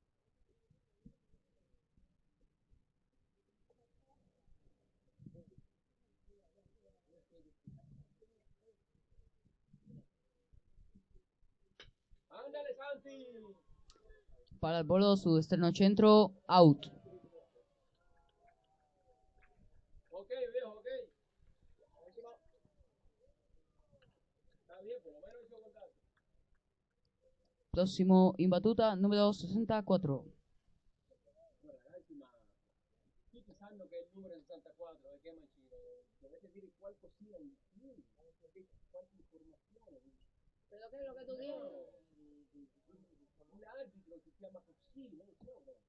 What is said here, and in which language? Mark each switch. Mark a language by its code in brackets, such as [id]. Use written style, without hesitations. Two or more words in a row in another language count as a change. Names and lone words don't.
[es] Andale Santi! [it] Palla al volo su esterno centro, out. [es] Ok, viejo, ok. Está bien, por lo menos hizo contacto. [it] Prossimo in battuta numero 64. Guarda, ragazzi, ma tutti sanno che è il numero 64, perché Mancino dovete dire qualcosina in più, qualche informazione. [es] Pero ¿qué es lo que tú dices? [it] Un arbitro si chiama così, non lo so.